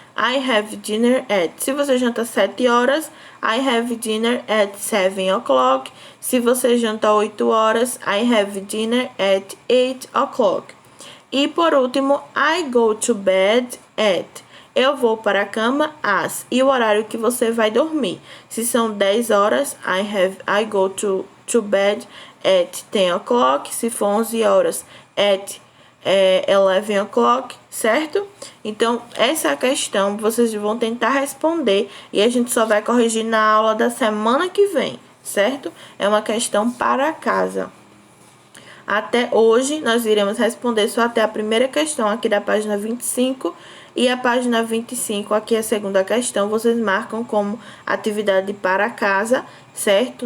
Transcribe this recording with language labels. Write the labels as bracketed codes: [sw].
[en] I have dinner at. [pt] Se você janta 7 horas, [en] I have dinner at 7 o'clock. [pt] Se você janta 8 horas, [en] I have dinner at 8 o'clock. [pt] E por último, [en] I go to bed at. [pt] Eu vou para a cama às. E o horário que você vai dormir. Se são 10 horas, [en] I go to bed at 10 o'clock. [pt] Se for 11 horas, [en] at 11 o'clock, [pt] certo? Então, essa questão vocês vão tentar responder e a gente só vai corrigir na aula da semana que vem, certo? É uma questão para casa. Até hoje, nós iremos responder só até a primeira questão aqui da página 25 e a página 25, aqui a segunda questão, vocês marcam como atividade para casa, certo?